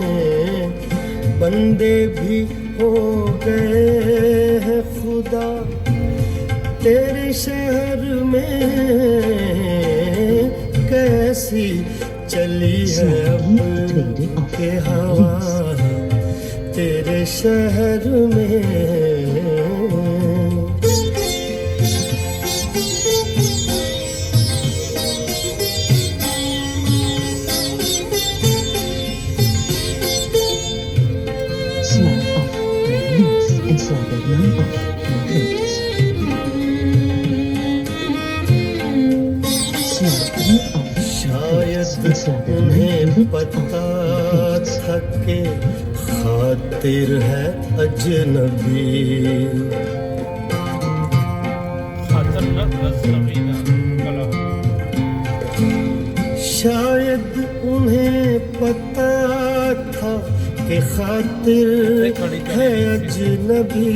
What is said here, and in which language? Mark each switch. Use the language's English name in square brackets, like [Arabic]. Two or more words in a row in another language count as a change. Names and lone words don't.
[Hindi] बंदे भी हो गए हैं खुदा तेरे शहर में। कैसी चली है अब के हवा तेरे शहर में। [Dutch] Sla af naar links en sla daarna af naar rechts. Sla hier af [Hindi] शायद [Dutch] en sla daarna [Hindi] उन्हें [Dutch] rechts [Hindi] पता [Dutch] af naar rechts. [Hindi] था कि खातिर है अजनबी। खातर अजनबी ना कला। शायद उन्हें पता था कि खातिर है अजनबी।